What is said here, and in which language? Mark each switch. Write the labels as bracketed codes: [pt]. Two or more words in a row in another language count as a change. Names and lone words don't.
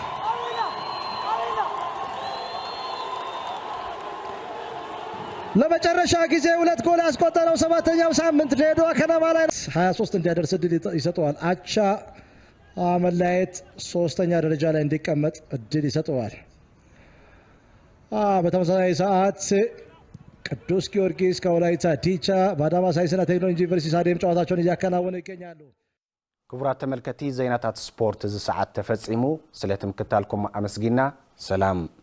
[am] ለመጨረሻ ጊዜ ሁለት ጎል ያስቆጠረው 7ኛው ሳምንት ድሬዳዋ ከነማ ላይ 23 እንዲያደርስ እድል ይሰጠዋል አቻ መለያየት 3ኛ ደረጃ ላይ እንዲቀመጥ እድል ይሰጠዋል በተመሳሳይ ሰዓት ቅዱስ ጊዮርጊስ ከወላይታ ዲቻ በአዳማ ሳይንስና ቴክኖሎጂ ዩኒቨርሲቲ ስታዲየም ጨዋታቸውን እያከናወኑ ይገኛሉ [ti] ክቡራት ተመልካቾች ዜናታት ስፖርት እዚ ሰዓት ተፈጽሙ ስለትምክታልኩም አመስግና ሰላም